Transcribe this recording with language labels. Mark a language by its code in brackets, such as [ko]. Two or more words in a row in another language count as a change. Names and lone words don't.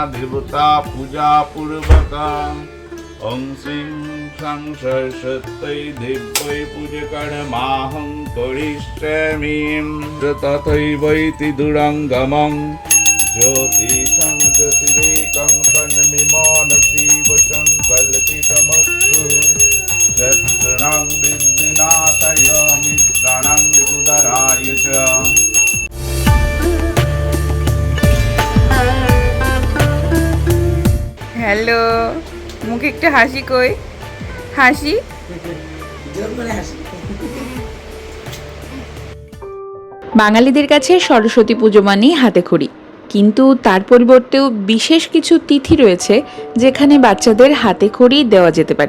[sa] देवता पूजा पूर्वका ओं श्रीं सं सरस्वत्यै देव्यै पूजकर्माहं करिष्यामि तथैवैति दुरङ्गमं ज्योतिषं ज्योतिरेकं तन्मे शिवसङ्कल्पितमस्तु शत्रूणां विघ्ननाशाय मित्राणां उद्धाराय च। [bn] হ্যালো, মুখে একটা হাসি কই, হাসি। বাঙালিদের কাছে সরস্বতী পুজো মানেই হাতে খড়ি, কিন্তু তার পরিবর্তেও বিশেষ কিছু তিথি রয়েছে যেখানে বাচ্চাদের হাতে খড়ি দেওয়া যেতে পারে।